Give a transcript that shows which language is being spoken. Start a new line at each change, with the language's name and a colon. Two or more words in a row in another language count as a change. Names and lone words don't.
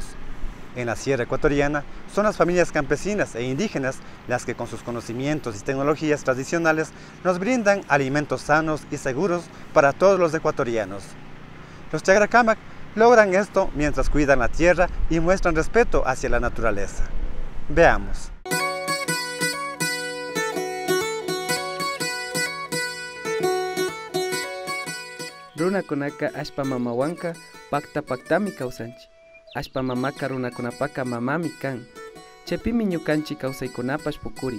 Spanish: En la sierra ecuatoriana son las familias campesinas e indígenas las que con sus conocimientos y tecnologías tradicionales nos brindan alimentos sanos y seguros para todos los ecuatorianos. Los Chagracamac logran esto mientras cuidan la tierra y muestran respeto hacia la naturaleza. Veamos.
Quechua: Runakunaka ashpa mamawanka pakta paktami kawsanchik. Ashpa mamaka runakunapaka mamami kan. Chepimi ñukanchi kawsaykunapash pukurin.